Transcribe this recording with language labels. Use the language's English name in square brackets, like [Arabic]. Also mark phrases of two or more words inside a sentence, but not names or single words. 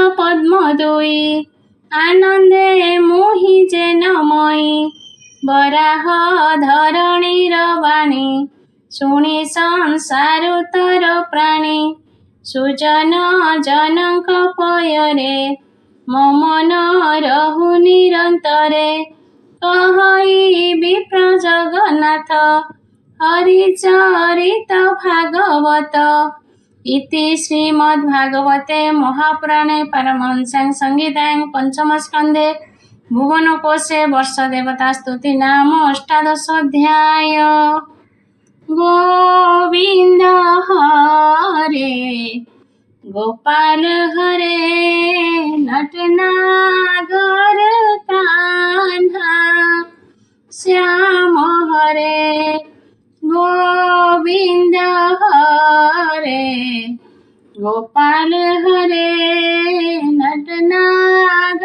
[Odia] ପଦ୍ମ ଦୁଇ ଆନନ୍ଦେ ମୁହିଁ ଯେନ ମଇ ବରାହ ଧରଣୀର ବାଣୀ ଶୁଣି ସଂସାର ତର ପ୍ରାଣୀ ସୁଜନ ଜନଙ୍କ ପୟରେ ମୋ ମନ ରହୁ ନିରନ୍ତରେ କହଇ ଜଗନ୍ନାଥ ହରିଚରିତ ଭାଗବତ [Sanskrit] इति श्रीमद्भागवते महापुराणे पारमहंस्यां संहितायां पंचमस्कन्धे भुवनकोशे वर्षदेवता स्तुति नाम अष्टादशोऽध्याय [Hindi] गोविन्द हरे गोपाल हरे नटनागर कान्हा श्याम हरे गोविन्द हरे गोपाल हरे नटनागर